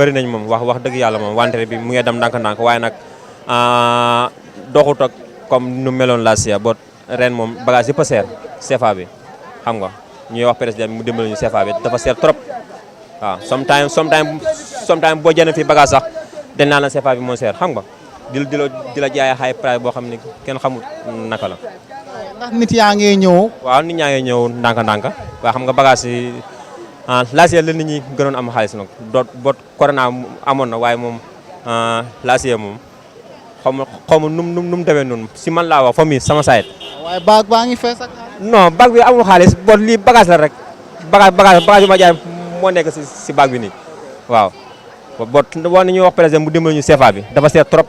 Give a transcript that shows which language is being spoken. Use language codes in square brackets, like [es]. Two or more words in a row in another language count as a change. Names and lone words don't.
[wo] bëri nañ moom wax dëgg yàlla moom wante bi mu ngi dem ndànk-ndànk waaye nag doxut ak comme nu meloon [en] last year [wo] bot ren moom bagage yëpp a seer CFA bi xam nga ñuy wax président bi mu dimbali ñu CFA bi dafa seer trop waaw sometime boo jënd fi bagage sax dañ naan la CFA bi moo seer xam nga di la jaay [en] high price [wo] boo xam ne kenn xamul naka la. ndax nit yaa ngi ñëw. waaw nit ñaa ngi ñëw ndànk-ndànk waaye xam nga bagage yi [en] last year [wo] la nit ñi gënoon am xaalis nag bot corona amoon na waaye moom [en] last year [wo] moom xaw ma nu mu demee noonu si man laa wax fa mi sama sayet. waaye baag baa ngi fees ak. non baag bi amul xaalis bot lii bagage la rek bagage bi ma jaay moo nekk si baag bi nii waaw bot war nañu wax président mu dimbali ñu CFA bi dafa seer trop.